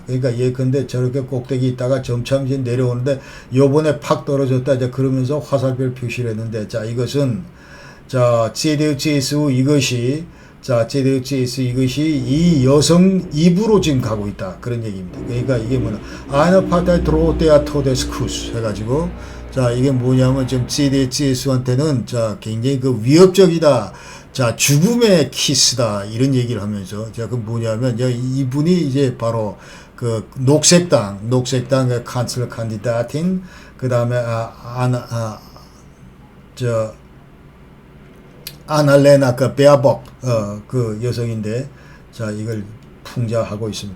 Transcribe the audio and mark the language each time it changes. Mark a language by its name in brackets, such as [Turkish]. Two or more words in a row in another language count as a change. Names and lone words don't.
[Korean] 그러니까 예컨대 저렇게 꼭대기 있다가 점차 이제 내려오는데, 요번에 팍 떨어졌다. 이제 그러면서 화살별 표시를 했는데, 자, 이것은, 자, CDS-CSU 이것이, 자, CDS-CSU 이것이 이 여성 입으로 지금 가고 있다. 그런 얘기입니다. 그러니까 이게 뭐냐. [German] Eine Partei droht der Todeskuss [Korean] 해가지고, 자, 이게 뭐냐면 지금 CDS-CSU한테는 자, 굉장히 그 위협적이다. 자, 죽음의 키스다. 이런 얘기를 하면서 자, 그 뭐냐면 이분이 이제 바로 그 녹색당 그 [German] Kanzler Kandidatin [Korean] 그다음에 아날레나 그 베아복 그 여성인데 자, 이걸 풍자하고 있습니다.